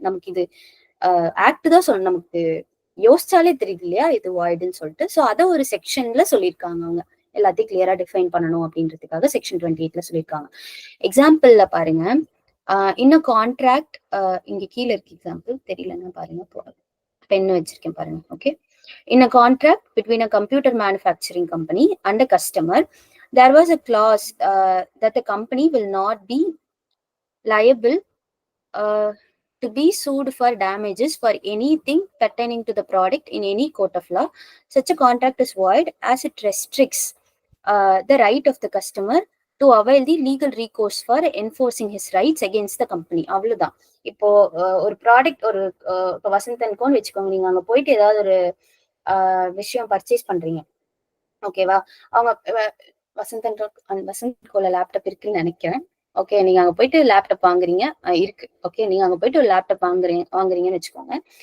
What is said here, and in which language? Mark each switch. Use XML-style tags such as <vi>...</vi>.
<ta>நமக்கு இது ஆக்ட் தான் சொல்லணும், நமக்கு யோசிச்சாலே தெரியுது இல்லையா இது வாய்டுன்னு சொல்லிட்டு. ஸோ அதை ஒரு செக்ஷன்ல சொல்லியிருக்காங்க, அவங்க எல்லாத்தையும் கிளியரா டிஃபைன் பண்ணணும் அப்படின்றதுக்காக செக்ஷன் 28ல சொல்லியிருக்காங்க. எக்ஸாம்பிள்ல பாருங்க, இன்னும் கான்ட்ராக்ட் இங்க கீழே இருக்கு, எக்ஸாம்பிள் தெரியலன்னா பாருங்க, பென் வச்சிருக்கேன் பாருங்க.</ta> <en>Okay, in a contract between a computer manufacturing company and a customer, there was a clause that the company will not be liable to be sued for damages for anything pertaining to the product in any court of law. Such a contract is void as it restricts the right of the customer to avail the legal recourse for enforcing his rights against the company.</en> <ta>அவ்வளவுதான். இப்போ ஒரு product, ஒரு இப்போ வசந்தன்கோன்னு வச்சுக்கோங்க, நீங்க அங்க போயிட்டு ஏதாவது ஒரு விஷயம் பர்ச்சேஸ் பண்றீங்க. ஓகேவா? அவங்க வசந்தன்கோல லேப்டாப் இருக்குன்னு நினைக்கிறேன். ஓகே, நீங்க அங்க போயிட்டு லேப்டாப் வாங்குறீங்க, இருக்கு. ஓகே, நீங்க அங்க போயிட்டு ஒரு லேப்டாப் வாங்குறீங்கன்னு வச்சுக்கோங்க.</ta>